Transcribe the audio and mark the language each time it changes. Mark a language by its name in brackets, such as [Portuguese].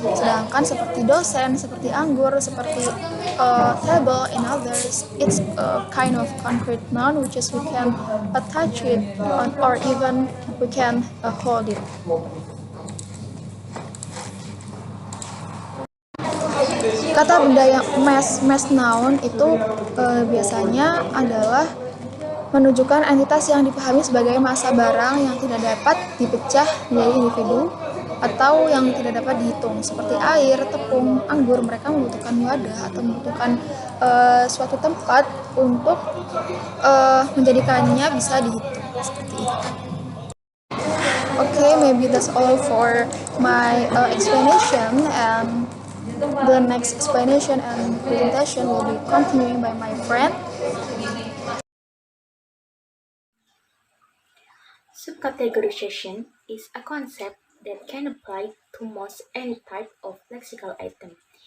[Indonesian] Sedangkan seperti dosen, seperti anggur, seperti [English] table and others, it's a kind of concrete noun which is we can attach it or even we can hold it. [Indonesian] Kata benda yang mass noun itu biasanya adalah menunjukkan entitas yang dipahami sebagai massa barang yang tidak dapat dipecah menjadi individu atau yang tidak dapat dihitung, seperti air, tepung, anggur. Mereka membutuhkan wadah atau membutuhkan suatu tempat untuk menjadikannya bisa dihitung, seperti itu. [English] Okay, maybe that's all for my explanation, and The next explanation and presentation will be continuing by my friend. Subcategorization is a concept that can apply to most any type of lexical item.